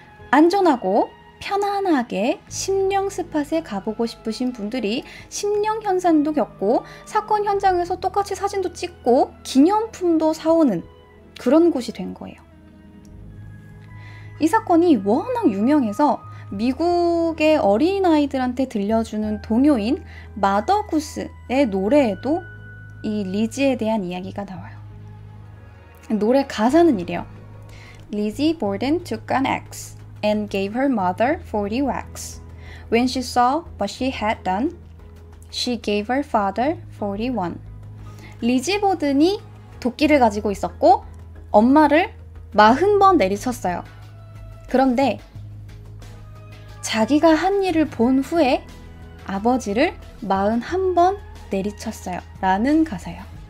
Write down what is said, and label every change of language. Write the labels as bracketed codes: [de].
[ko] 안전하고 편안하게 심령 스팟에 가보고 싶으신 분들이 심령 현상도 겪고 사건 현장에서 똑같이 사진도 찍고 기념품도 사오는 그런 곳이 된 거예요. 이 사건이 워낙 유명해서 미국의 어린아이들한테 들려주는 동요인 마더구스의 노래에도 이 리지에 대한 이야기가 나와요. 노래 가사는 이래요. [en] Lizzie Borden took an axe and gave her mother 40 whacks. When she saw what she had done, she gave her father 41. [ko] 리지 보든이 도끼를 가지고 있었고 엄마를 40번 내리쳤어요. 그런데 자기가 한 일을 본 후에 아버지를 41번 내리쳤어요. 라는 가사예요.